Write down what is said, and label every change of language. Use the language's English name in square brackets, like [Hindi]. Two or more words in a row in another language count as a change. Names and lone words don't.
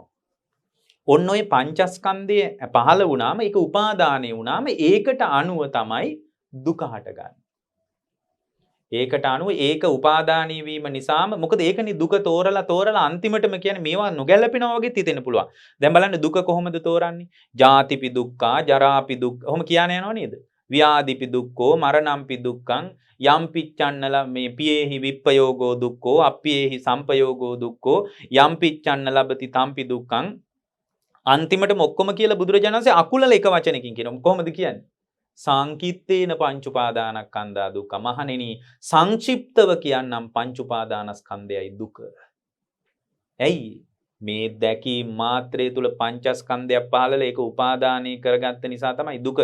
[Sinhala] ඔන්න ඔය පංචස්කන්ධය පහළ වුණාම ඒක උපාදානෙ වුණාම ඒකට අනුව තමයි දුක හටගන්නේ. ඒකට අනුව ඒක උපාදානීය වීම නිසාම මොකද ඒකනේ දුක තෝරලා අන්තිමටම කියන්නේ මේවා නොගැලපෙනවා වගේ හිතෙන්න පුළුවන්. දැන් බලන්න දුක කොහොමද තෝරන්නේ? [Pali] ජාතිපි දුක්ඛා, ජරාපි දුක්ඛ. [Sinhala] ඔහොම කියන යනව නේද? [Pali] ව්‍යාධිපි දුක්ඛෝ, මරණම්පි දුක්ඛං, යම් පිච්ඡන්නල මේ පියේහි විප්පයෝගෝ දුක්ඛෝ, අප්පියේහි සම්පයෝගෝ දුක්ඛෝ, යම් පිච්ඡන්න ලබති තම්පි දුක්ඛං. [Sinhala] අන්තිමටම ඔක්කොම කියලා බුදුරජාණන් වහන්සේ අකුලල එක වචනකින් කියනවා. කොහොමද කියන්නේ? [Pali] සංකිත්තේන පංච උපාදානස්කන්ධා දුක්ඛ. [Sinhala] මහණෙනි සංක්ෂිප්තව කියන්නම් පංච උපාදානස්කන්ධයයි දුක. ඇයි මේ දැකීම් මාත්‍රය තුල පංචස්කන්ධයක් පහළලා ඒක උපාදානී කරගත්ත නිසා තමයි දුක.